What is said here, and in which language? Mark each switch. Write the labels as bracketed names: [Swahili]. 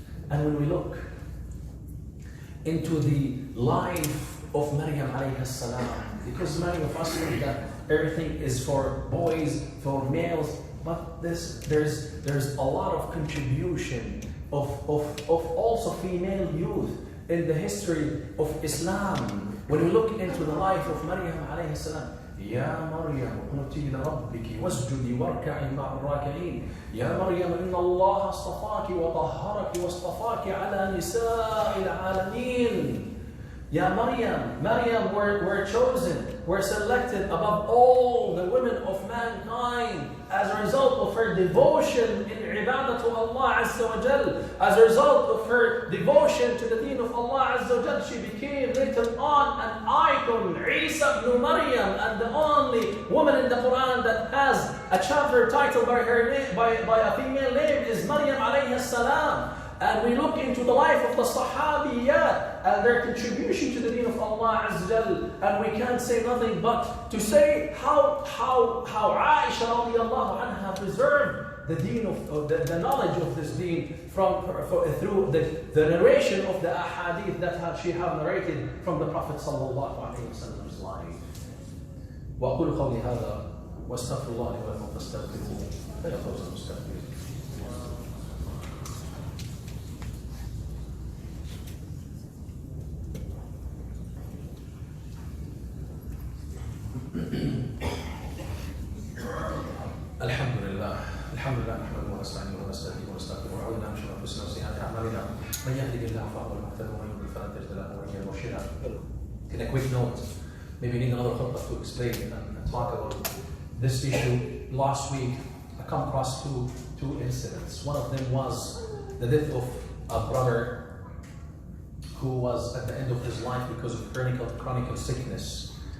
[English] And when we look into the life of Maryam alayhi salam, because many of us think that everything is for boys, for males, but there's a lot of contribution of also female youth in the history of Islam. When we look into the life of Maryam alayhi salam, [Arabic] يا مريم اقنتي لربك واسجدي واركعي مع الراكعين يا مريم إن الله اصطفاك وطهرك واصطفاك على نساء العالمين. [English] Ya Maryam were chosen, were selected above all the women of mankind as a result of her devotion in ibadah to Allah Azza wa Jal. As a result of her devotion to the deen of Allah Azza wa Jal, she became written on an icon, Isa ibn Maryam, and the only woman in the Quran that has a chapter titled by her name, by a female name is Maryam alayhi salam. And we look into the life of the Sahabiyat and their contribution to the deen of Allah Azza wa Jal, and we can't say nothing but to say how Aisha radiallahu anha preserved the deen of the knowledge of this deen through the narration of the ahadith that she have narrated from the Prophet sallallahu alaihi wasallam's life. [Arabic] وأقول قولي هذا واستغفر الله لي ولكم فاستغفروه فيا فوز المستغفرين. الحمد لله نحمده ونستعينه ونستهديه ونستغفره ونعوذ بالله من شرور انفسنا وسيئات اعمالنا من يهده الله فهو المهتد ومن يضلل فلن تجد له وليا مرشدا. [English] In a quick note, maybe we need another khutbah to explain and talk about this issue. Last week, a come across two incidents. One of them was the death of a brother who was at the end of his life because of chronic sickness.